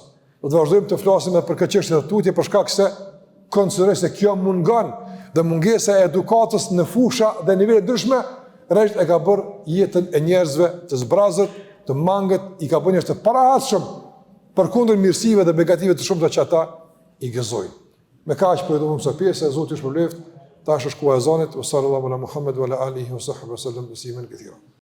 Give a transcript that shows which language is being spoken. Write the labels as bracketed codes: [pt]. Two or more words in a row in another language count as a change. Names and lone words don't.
[sq] Do të vazhdojmë të flasim edhe për këtë çështje të tutje për shkak se konsideroj se kjo mungon dhe mungesa e edukatës në fusha dhe nivele ndryshme rresht e ka bërë jetën e njerëzve të zbrazët, të mangët, i ka bërë njerëz të parahatshëm përkundër mirësive dhe begative të shumta që ata i gëzojnë. Me kaq po do të mësoj pjesë, Zoti ju shpëlbeft. Tash është koha e ezanit, [ar] صلى الله على محمد وعلى آله وصحبه سلم بسم الله.